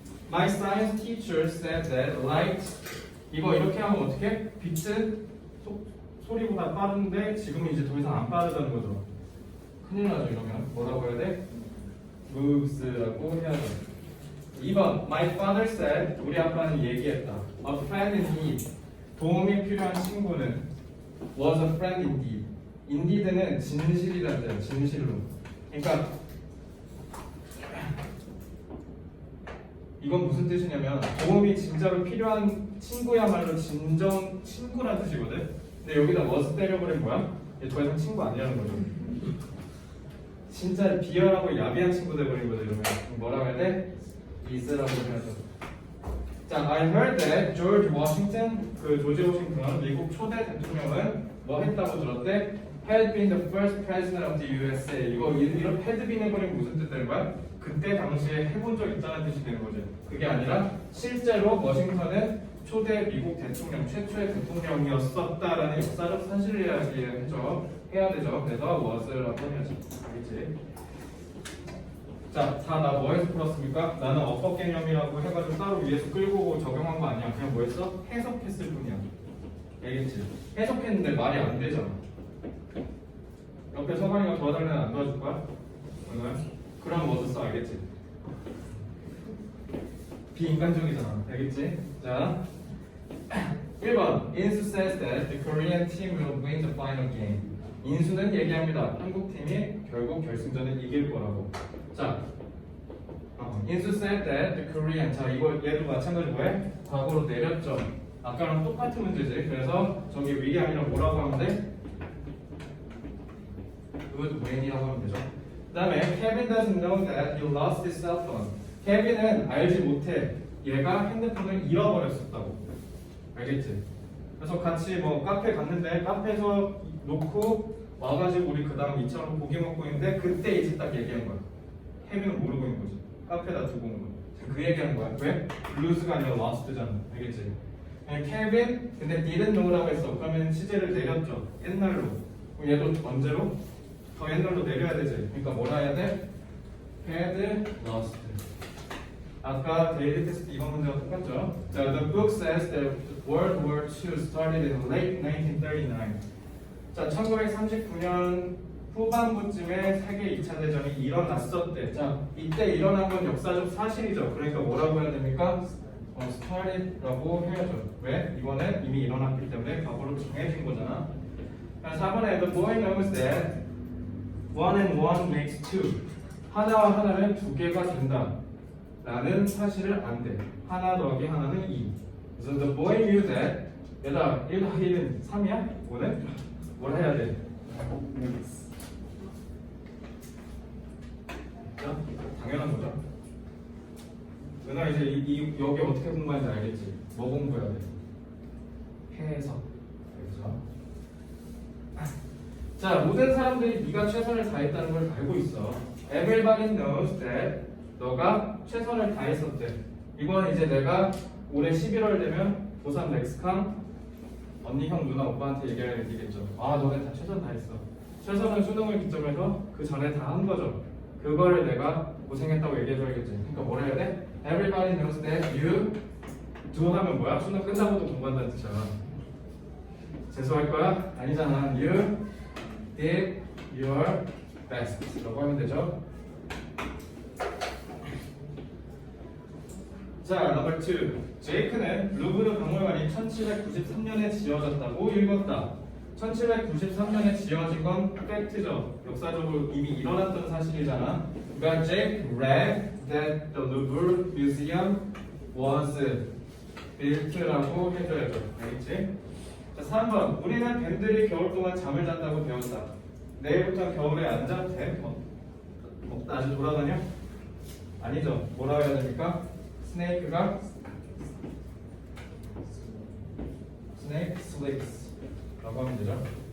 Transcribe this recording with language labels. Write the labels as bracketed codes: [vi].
[en] My science teacher said that light. [ko] 이거 이렇게 하면 어떻게? 빛은 소리보다 빠른데 지금은 이제 더 이상 안 빠르다는 거죠. 큰일 나죠, 이러면. 뭐라고 해야 돼? moves라고 해야 돼. [en] 2번. My father said. [ko] 우리 아빠는 얘기했다. [en] A friend indeed. [ko] 도움이 필요한 친구는 [en] was a friend indeed. [ko] indeed는 진실이라는 데요. 진실로. 그러니까 이건 무슨 뜻이냐면 도움이 진짜로 필요한 친구야말로 진정 친구라는 뜻이거든. 근데 여기다 was 때려버리면 뭐야? 얘 더 이상 친구 아니라는 거죠. 진짜 비열하고 야비한 친구 돼버린 거죠. 이러면 뭐라고 해야 돼? is라고 해야죠. 자, [en] I heard that George Washington, [ko] 그 조지 워싱턴 미국 초대 대통령은 뭐 했다고 들었대? [en] Had been the first president of the USA. [ko] 이거 이런 had been 해버리면 무슨 뜻 되는 거야? 그때 당시에 해본 적 있다는 뜻이 되는 거죠. 그게 아니라 실제로 워싱턴은 초대 미국 대통령, 최초의 대통령이었었다라는 역사적 사실을 해야 되죠. 그래서 was라고 해야지. 알겠지? 자, 다 나 뭐 해서 풀었습니까? 나는 어법 개념이라고 해가지고 따로 위에서 끌고 적용한 거 아니야. 그냥 뭐 했어? 해석했을 뿐이야. 알겠지? 해석했는데 말이 안 되잖아. 옆에 서관이가 도와달라면 안 도와줄 거야? 그럼 뭐 써? 알겠지? 비인간적이잖아. 알겠지? 자, 1번. [en] 인수 says that the Korean team will win the final game. [ko] 인수는 얘기합니다. 한국 팀이 결국 결승전을 이길 거라고. [en] 자, 인수 said that the Korean. [ko] 자, 이거 얘도 마찬가지로 뭐해? 과거로 내렸죠. 아까랑 똑같은 문제지. 그래서 저기 위이 아니라 뭐라고 하면 돼? would win이라고 하면 되죠. 그 다음에 [en] Kevin doesn't know that he lost his cell phone. [ko] 케빈은 알지 못해. 얘가 핸드폰을 잃어버렸었다고. 알겠지? 그래서 같이 뭐 카페 갔는데 카페에서 놓고 와가지고 우리 그 다음 2차로 고기 먹고 있는데 그때 이제 딱 얘기한 거야. 케빈은 모르고 있는 거지. 카페에다 두고 온 거야. 지금 그 얘기하는 거야. 왜? los가 아니라 lost잖아. 알겠지? 케빈 근데 didn't know라고 했어. 그러면 시제를 내렸죠. 옛날로. 그럼 얘도 언제로? 더 옛날로 내려야 되지. 그러니까 뭐라 해야 돼? had lost. 아까 데일리 테스트 이번 문제와 똑같죠? [en] 자, the book says that World War II started in late 1939. [ko] 자, 1939년 후반부쯤에 세계 2차 대전이 일어났었대. 자, 이때 일어난 건 역사적 사실이죠. 그러니까 뭐라고 해야 됩니까? started라고 해야죠. 왜? 이거는 이미 일어났기 때문에 과거로 정해진 거잖아. [en] 자, 4번에 the boy knows that 1 and 1 makes 2. [ko] 하나와 하나는 두 개가 된다. 라는 사실을 안대. 하나 더하기 하나는 2. 그래서 [en] the boy knew that [ko] 얘들아 1 더하기 1은 3이야? 오늘? 뭘 해야 돼? 자, 당연한 거죠. 은하 이제 여기 어떻게 공부하는지 알겠지? 뭐 공부해야 돼? 해석. 그렇죠? 자, 모든 사람들이 네가 최선을 다했다는 걸 알고 있어. [en] Everybody knows that [ko] 너가 최선을 다했었대. 이건 이제 내가 올해 11월 되면 고3 렉스캉 언니, 형, 누나, 오빠한테 얘기겠죠. 아, 너네 다 최선 다했어. 최선은 수능을 기점해서 그 전에 다 한 거죠. 그거를 내가 고생했다고 얘기해줘야겠지. 그러니까 뭐라 해야 돼? [en] Everybody knows that you do [ko] 하면 뭐야? 수능 끝나고도 공부한다는 뜻이야. 재수할 거야? 아니잖아. [en] You did your best 라고 하면 되죠. [ko] 자, 넘버 2. 제이크는 루브르 박물관이 1793년에 지어졌다고 읽었다. 1793년에 지어진 건 팩트죠. 역사적으로 이미 일어났던 사실이잖아. 그러니까 [en] Jake read that the Louvre Museum was built [ko] 라고 해줘야죠. 알겠지? 자, 3번. 우리는 뱀들이 겨울 동안 잠을 잔다고 배웠다. 내일부터 겨울에 안 자도 돼? 나 아직 돌아다녀? 아니죠. 뭐라고 해야 됩니까? [en] 스네이크가 스네이크 슬립스 [ko] 라고 하면 되죠.